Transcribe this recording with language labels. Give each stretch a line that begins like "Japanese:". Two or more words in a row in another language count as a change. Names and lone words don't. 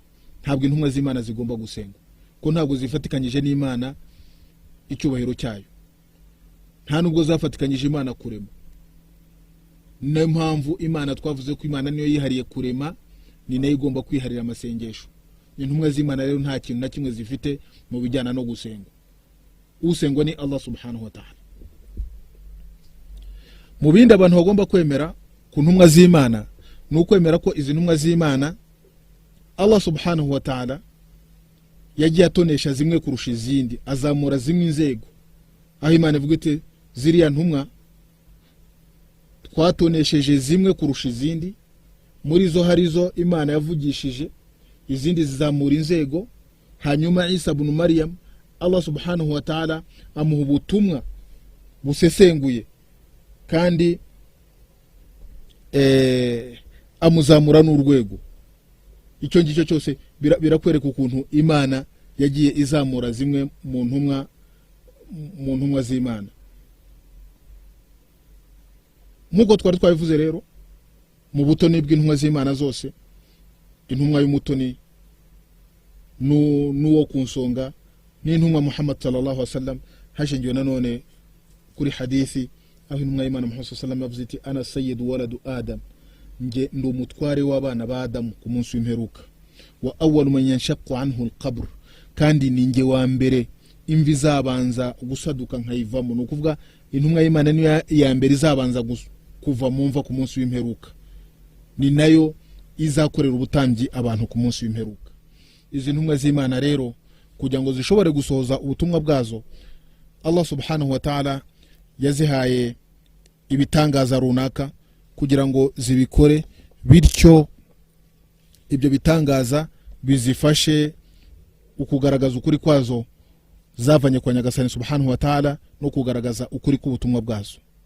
Kinyarwanda: Ntabwo intumwa z'Imana zigomba gusengwa, ko ntabwo zifatikanyije n'Imana icyubahiro cyayo, nta nubwo zafatikanyije Imana kurema. Niyo mpamvu Imana twavuze ko Imana niyo yihariye kurema, ni nayo igomba kwiharira amasengesho. Intumwa z'Imana rero nta kintu na kimwe zifite mu bijyana no gusengwa. Usengwa ni
Arabic: الله سبحانه وتعالى.
Kinyarwanda: Mu bindi abantu bagomba kwemera ku ntumwa z'Imana ni ukwemera ko izi ntumwa z'Imana Allah
Arabic: سبحانه وتعالى
Kinyarwanda: yagiye atonesha zimwe kurusha izindi, azamura zimwe inzego, aho Imana ivuga iti ziriya ntumwa twatonesheje zimwe kurusha izindi, muri zo harizo Imana yavugishije, izindi zizamura inzego. Hanyuma Isa ibn Maryam Allah
Arabic: سبحانه وتعالى
Kinyarwanda: amuha ubutumwa busesenguye kandi amuzamura n'urwego. Icyo ngicyo cyose birakwereka ukuntu Imana yagiye izamura zimwe mu ntumwa z'Imana. Nkuko twari twabivuze rero, mu butoni bw'intumwa z'Imana zose, intumwa y'umutoni n'uwo ku nsonga ni intumwa Muhammad
Arabic: صلى الله عليه وسلم,
Kinyarwanda: hashingiwe nanone kuri hadithi aho intumwa y'Imana Muhammad
Arabic: صلى الله عليه وسلم
Kinyarwanda: yavuze ati
Arabic: أنا سيد ولد آدم,
Kinyarwanda: nge ndo umutware w'abana ba Adamu ku munsi w'imperuka,
Arabic: وأول من ينشق عنه القبر,
Kinyarwanda: kandi ni nge wa mbere imvi zabanza gusaduka nkayivamo. No kuvuga intumwa y'Imana niyo ya mbere izabanza kuva mu mva ku munsi w'imperuka, ni nayo izakorera ubutambyi abantu ku munsi w'imperuka. Izi ntumwa z'Imana rero kugira ngo zishobore gusohoza ubutumwa bwazo, Allah
Arabic: سبحانه وتعالى
Kinyarwanda: yazihaye ibitangaza runaka kugira ngo zibikore, bityo ibyo bitangaza bizifashe ukugaragaza ukuri kwazo zavanye kwa Nyagasani
Arabic: سبحانه وتعالى
Kinyarwanda: no kugaragaza ukuri k'ubutumwa bwazo.